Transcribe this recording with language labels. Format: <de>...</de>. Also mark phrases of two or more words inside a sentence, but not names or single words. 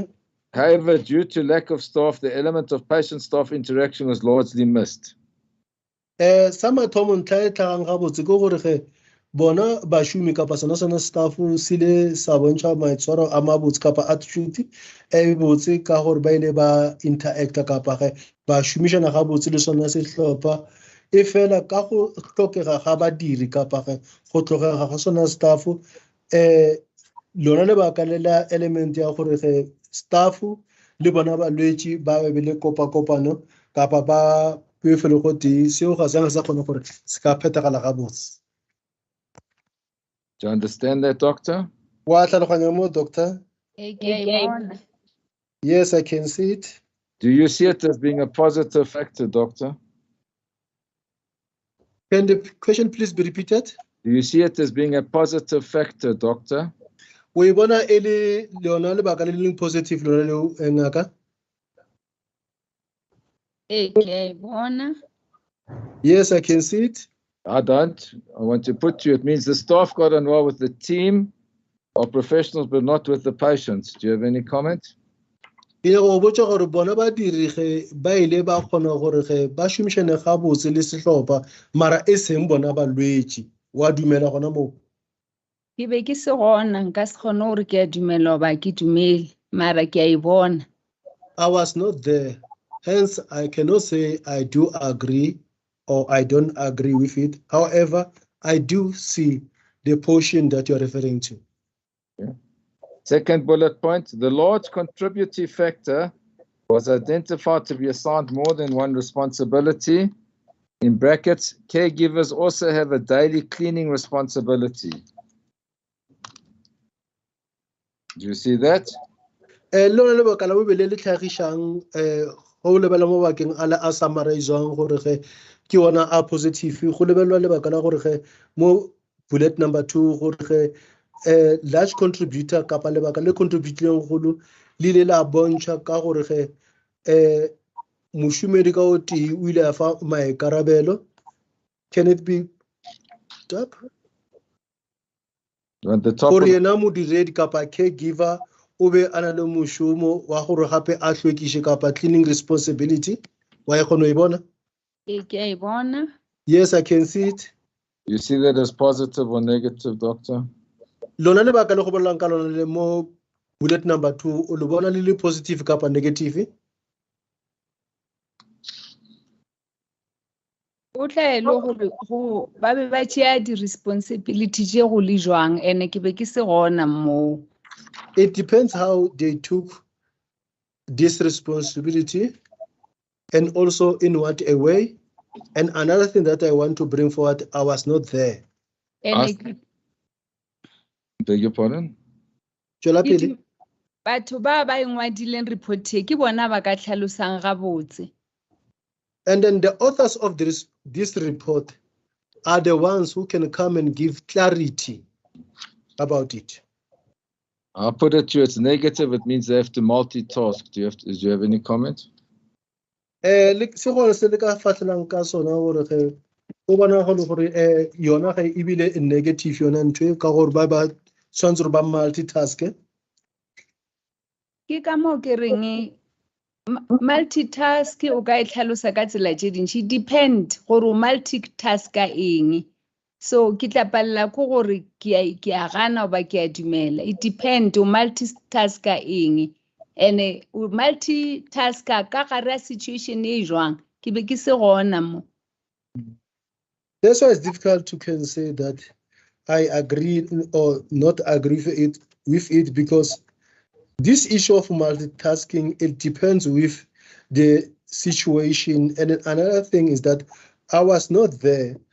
<en>However, due to lack of staff, the element of patient-staff interaction was largely missed.</en> <nso>Sa mathomo ntlha e tlhagang gabotse ke gore ge bona bašomi kapa sona staff se ile sa bontšha maitshwaro a mabotse kapa attitude e botse ka gore ba ile ba interacta kapa ge ba šomišana gabotse le sona sehlopha e fela ka go tlhokega ga badiri kapa ge go tlhokega ga sona staff lona lebaka le la element ya gore ge staff le bona balwetši ba be le kopano kapa ba pefele go tee seo ga se sa kgone gore se ka phethagala gabotse.</nso> <en>Do you understand that, Doctor?</en> <nso>Wa tlhaloganya mo,</nso> <en>Doctor? Yes, I can see it. Do you see it as being a positive factor, Doctor? Can the question please be repeated? Do you see it as being a positive factor, Doctor?</en> <nso>We bona e le lona lebaka le leng positive lona leo ngaka?</nso> <en>Yes, I can see it. I don't. I want to put to you, it means the staff got on well with the team of professionals, but not with the patients. Do you have any comment?</en> <nso>Ke go botša gore bona ba diri ge ba ile ba kgona gore ge ba šomišane gabotse le sehlopha mara e seng bona balwetši wa dumela gona moo. Ke be ke se gona nka se kgone gore ke a dumela ba ke dumele mara ke a e bona.</nso> <en>I was not there, hence I cannot say I do agree or I don't agree with it. However, I do see the portion that you're referring to. Okay. Second bullet point, the large contributory factor was identified to be assigned more than one responsibility. In brackets, caregivers also have a daily cleaning responsibility. Do you see that?</en> <nso>Lona lebaka la bobele le tlhagišang go lebela mo bakeng a le a summarizang gore ge ke ona a positive go lebelwa lebaka la gore ge mo</nso> <en>bullet number 2</en> <nso>gore ge</nso> <en>large contributor</en> <nso>kapa lebaka le contributileng golo le ile la bontšha ka gore ge mošomedi ka o tee o ile a fa maikarabelo.</nso> <en>Can it be up? At the top</en> <nso>gore</nso> <en>of,</en> <nso>yena modiredi kapa caregiver o be a na le mošomo wa gore gape a hlwekiše kapa</nso> <en>cleaning responsibility</en> <nso>wa e kgona ho e bona? ke a e bona.</nso> <en>Yes, I can see it. you see that as positive or negative, doctor?</en> <nso>Lona lebaka le go bolelang ka lona le mo</nso> <en>bullet number 2</en> <nso>o le bona le positive kapa negative? O tla e le gore go ba be ba tšea di-responsibility tše go le jwang ene ke be ke se gona moo.</nso> <en>It depends how they took this responsibility and also in what a way. And another thing that I want to bring forward, I was not there.</en> <nso>Ene</nso> <en>Beg your pardon?</en> <nso>Tšwela pele. batho ba ba engwadileng report ke bona ba ka tlhalosang gabotse.</nso> <en>And then the authors of this report are the ones who can come and give clarity about it. I'll put it to you, it's negative, it means they have to multitask. Do you have any comment?</en> <nso>Se gore se le ka fatlelang ka sona gore ge o bona gore yona ge ebile negative yona ntwe ka gore ba tshwanetse gore ba multitask. Ke ka moo ke reng multitask o ka e tlhalosa ka tsela tše dintši depend gore o multitask ka eng. So ke tla palela ko gore ke a gana oba ke a dumela.</nso> <en>It depend</en> <nso>o multitask ka eng. And o multitask ka gare a situation e jwang ke be ke se gona mo.</nso> <en>That's why it's difficult to can say that I agree or not agree with it because this issue of multitasking, it depends with the situation. And another thing is that I was not there.</en>